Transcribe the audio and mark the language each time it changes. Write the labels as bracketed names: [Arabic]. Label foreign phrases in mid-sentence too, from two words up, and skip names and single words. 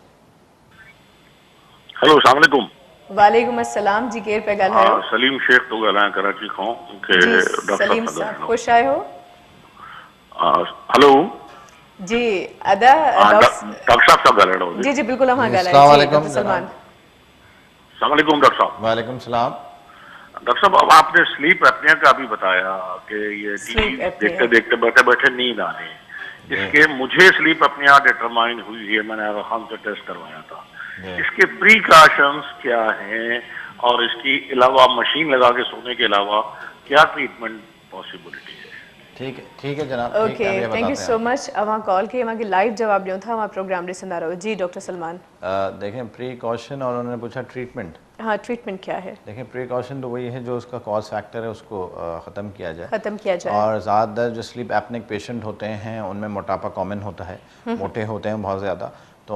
[Sindhi] हेलो अस्सलाम वालेकुम वालेकुम अस्सलाम जी केरु पिया ॻाल्हायो सलीम शेख तो ॻाल्हायां कराची खां मूंखे जी डॉक्टर सलीम साहब साहब ख़ुश आहियो हेलो जी अदा डॉक्टर साहब ॻाल्हाइणो जी जी बिल्कुलु अवां अस्सलाम ॻाल्हायो वालेकुम जी सलमान अस्सलाम वालेकुम डॉक्टर साहब वालेकुम सलाम। [Urdu] ڈاکٹر صاحب اب آپ نے [English] sleep apnea [Urdu] کا بھی بتایا کہ یہ Sleep टीवी apnea। دیکھتے دیکھتے بیٹھے بیٹھے نیند آنے اس کے مجھے [English] sleep apnea determine [Urdu] ہوئی ہے میں نے آغا خان سے ٹیسٹ کروایا تھا اس کے پریکاشنز کیا ہیں اور اس کی علاوہ مشین لگا کے سونے کے علاوہ کیا [English] treatment possibility [Urdu] है ٹھیک ہے جناب [English] okay thank you so much [Sindhi] अवां कॉल के अवां के लाइव जवाब ॾियूं था अवां प्रोग्राम ॾिसंदा रहो जी डॉक्टर सलमान [Urdu] دیکھیں پریکاشن اور انہوں نے پوچھا ٹریٹمنٹ ہاں ٹریٹمنٹ کیا ہے دیکھیں پریکاشن تو وہی ہے جو اس کا [English] cause factor [Urdu] ہے اس کو ختم کیا جائے اور زیادہ تر جو [English] sleep apneic patient [Urdu] ہوتے ہیں ان میں موٹاپا کامن ہوتا ہے موٹے ہوتے ہیں بہت زیادہ تو